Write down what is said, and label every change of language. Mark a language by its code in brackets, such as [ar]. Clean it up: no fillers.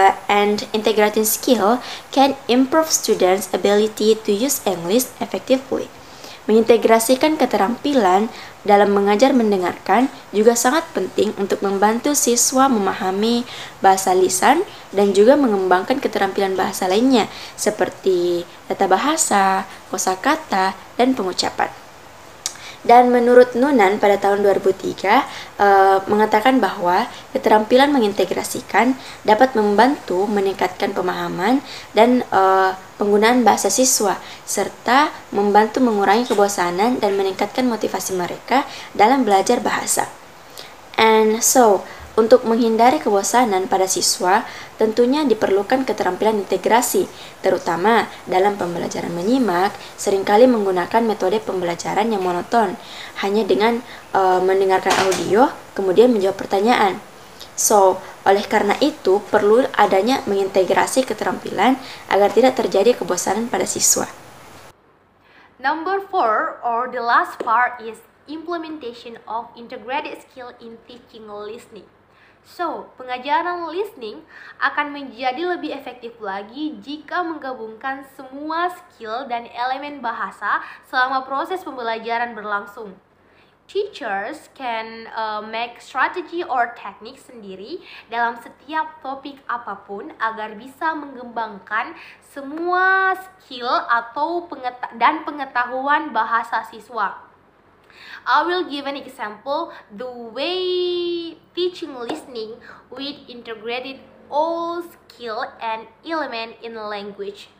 [en] And integrating skill can improve students' ability to use English effectively. [id] Mengintegrasikan keterampilan dalam mengajar mendengarkan juga sangat penting untuk membantu siswa memahami bahasa lisan dan juga mengembangkan keterampilan bahasa lainnya seperti tata bahasa, kosakata, dan pengucapan. Dan menurut Noonan pada tahun 2003 mengatakan bahwa keterampilan mengintegrasikan dapat membantu meningkatkan pemahaman dan penggunaan bahasa siswa serta membantu mengurangi kebosanan dan meningkatkan motivasi mereka dalam belajar bahasa. And so, untuk menghindari kebosanan pada siswa, tentunya diperlukan keterampilan integrasi, terutama dalam pembelajaran menyimak, seringkali menggunakan metode pembelajaran yang monoton, hanya dengan mendengarkan audio, kemudian menjawab pertanyaan. So, oleh karena itu, perlu adanya mengintegrasi keterampilan agar tidak terjadi kebosanan pada siswa. [en] Number 4, or the last part, is implementation of integrated skill in teaching listening. [id] So, pengajaran listening akan menjadi lebih efektif lagi jika menggabungkan semua skill dan elemen bahasa selama proses pembelajaran berlangsung. [en] Teachers can make strategy or [id] teknik sendiri dalam setiap topik apapun agar bisa mengembangkan semua skill atau pengetahuan bahasa siswa. [en] I will give an example the way teaching listening with integrated all skill and element in language.